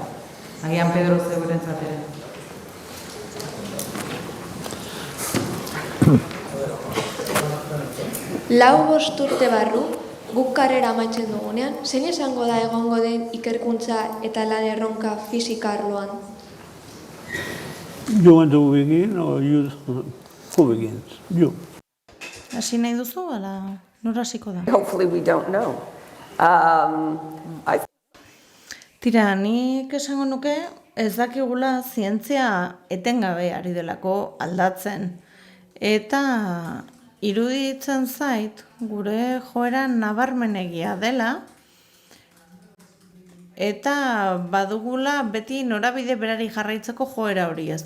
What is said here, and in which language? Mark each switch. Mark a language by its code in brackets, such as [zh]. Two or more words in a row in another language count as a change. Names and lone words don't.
[eu] Agian Pedro zeurentzat ere. Lau bost urte barru, guk karrera amaitzen dugunean, zein esango da egongo den ikerkuntza eta lan erronka fisika arloan? [en] You want to begin or you? Who begins? You. [eu] Hasi nahi duzu, ala nora hasiko da? [en] Hopefully we don't know. [eu] Tira, nik esango nuke ez dakigula zientzia etengabe ari delako aldatzen. Eta iruditzen zait gure joera nabarmenegia dela, eta badugula beti norabide berari jarraitzeko joera hori, ezta?